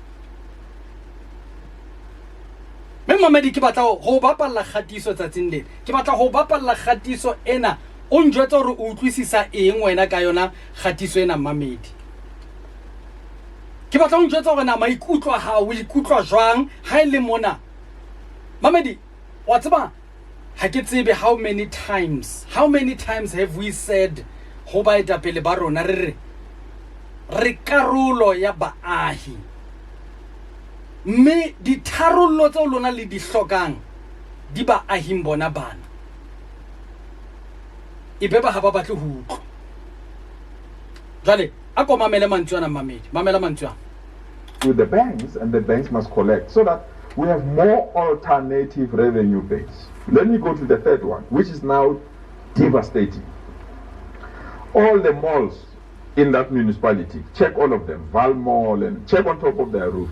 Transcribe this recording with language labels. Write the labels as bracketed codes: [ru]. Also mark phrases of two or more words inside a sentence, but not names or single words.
[st] Mme Mamedi ke batla ho bapalla kgatiso tsatsing lena, ke batla ho bapalla kgatiso ena o njwetsa hore o utlwisisa eng wena ka yona kgatiso ena Mamedi. Ke batla o njwetsa hore na maikutlo a hao o ikutlwa jwang ha e le mona Mamedi. Wa tseba ha ke tsebe [en] how many times have we said [st] ho ba etapele ba rona re karolo ya baahi, mme ditharollo tse lona le di hlokang di ba ahing bona bana ebe ba ha ba batle ho utlwa. Jwale a ko mamele mantswe ana Mamedi, mamela mantswe [en] with the banks, and the banks must collect so that we have more alternative revenue base. Let me go to the third one, which is now devastating. All the malls in that municipality, check all of them, Val Mall, and check on top of their roofs.